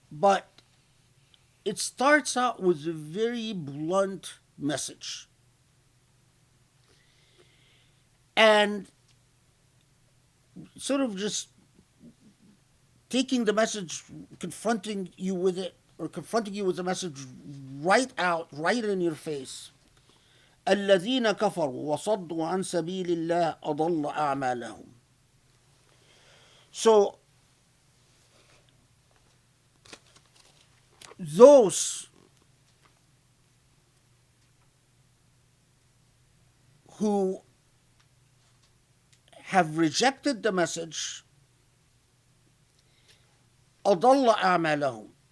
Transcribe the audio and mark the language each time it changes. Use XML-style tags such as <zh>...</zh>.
<en>But it starts out with a very blunt message. And sort of just taking the message, confronting you with it, or confronting you with the message right out, right in your face.</en> <ar>الذين كفروا وصدوا عن سبيل الله أضل أعمالهم.</ar> <en>So those who have rejected the message,</en> <ar>أضل أعمالهم.</ar>